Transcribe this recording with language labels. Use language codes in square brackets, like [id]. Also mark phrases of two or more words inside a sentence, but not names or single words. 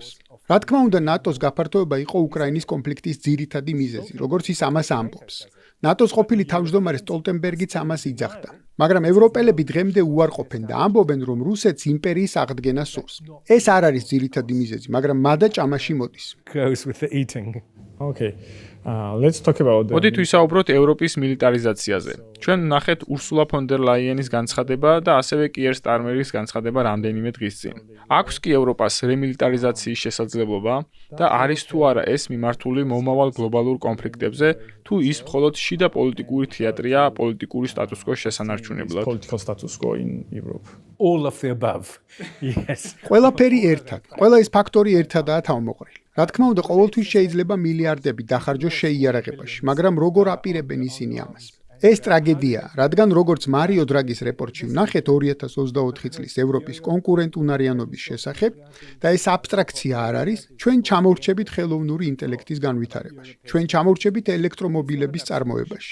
[ka] რა თქმა უნდა, ნატოს გაფართოება იყო უკრაინის კონფლიქტის ძირითადი მიზეზი, როგორც ის ამას ამბობს. ნატოს ყოფილი თავმჯდომარე სტოლტენბერგიც ამას იძახდა. მაგრამ ევროპელები დღემდე უარყოფენ და ამბობენ, რომ რუსეთს იმპერიის აღდგენა სურს. ეს არ არის ძირითადი მიზეზი, მაგრამ მადა ჭამაში მოდის. [en] Goes with the eating. Okay. Let's talk about the [ka] მოდით ვისაუბროთ ევროპის მილიტარიზაციაზე. ჩვენ ნახეთ ურსულა ფონ დერ ლაიენის განცხადება და ასევე კიერ სტარმერის განცხადება რამდენიმე დღის წინ. აქვს კი ევროპას რემილიტარიზაციის შესაძლებლობა და არის თუ არა ეს მიმართული მომავალ გლობალურ კონფლიქტებზე, თუ ის მხოლოდ შიდა პოლიტიკური თეატრია პოლიტიკური სტატუს-კვოს შესანარჩუნებლად. [en] political status quo in Europe. All of the above. Yes. [ka] ყველაფერი ერთად, ყველა ეს ფაქტორი ერთადაა თავმოყრილი. რა თქმა უნდა, ყოველთვის შეიძლება მილიარდები დახარჯოს შეიარაღებაში, მაგრამ როგორ აპირებენ ისინი ამას? ეს ტრაგედიაა, რადგან როგორც მარიო დრაგის რეპორტში ვნახეთ 2024 წლის ევროპის კონკურენტუნარიანობის შესახებ და ეს აბსტრაქცია არ არის, ჩვენ ჩამოვრჩებით ხელოვნური ინტელექტის განვითარებაში, ჩვენ ჩამოვრჩებით ელექტრომობილების წარმოებაში.